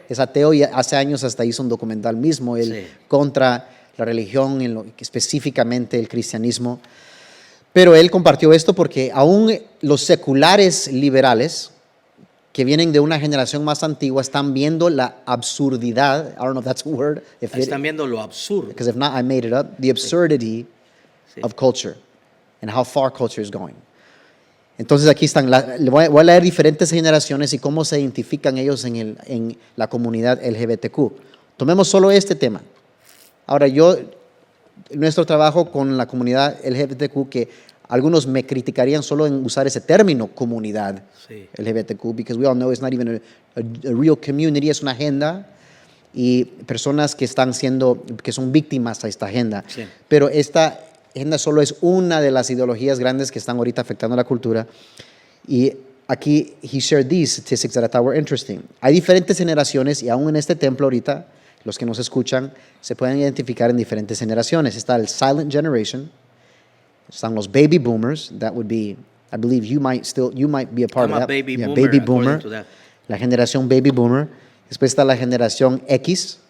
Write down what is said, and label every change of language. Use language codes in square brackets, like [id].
[es] Es ateo y hace años hasta hizo un documental mismo, él contra la religión, específicamente el cristianismo. Pero él compartió esto porque aún los seculares liberales que vienen de una generación más antigua están viendo la absurdidad, [en] I don't know if that's a word. [es] Están viendo lo absurdo. [en] Because if not, I made it up, the absurdity of culture and how far culture is going. [es] Entonces aquí están, voy a leer diferentes generaciones y cómo se identifican ellos en la comunidad LGBTQ. Tomemos solo este tema. Ahora nuestro trabajo con la comunidad LGBTQ, que algunos me criticarían solo en usar ese término comunidad LGBTQ, [en] because we all know it's not even a real community, [es] es una agenda y personas que son víctimas a esta agenda. Sí. Pero esta agenda solo es una de las ideologías grandes que están ahorita afectando la cultura. Y aquí, [en] he shared these statistics that I thought were interesting. [es] Hay diferentes generaciones y aún en este templo ahorita, los que nos escuchan, se pueden identificar en diferentes generaciones. Está el Silent Generation, están los Baby Boomers, [en] that would be, I believe you might be a part of that. Baby boomer, Baby Boomer, to that. [es] la generación Baby Boomer. Después está la generación X,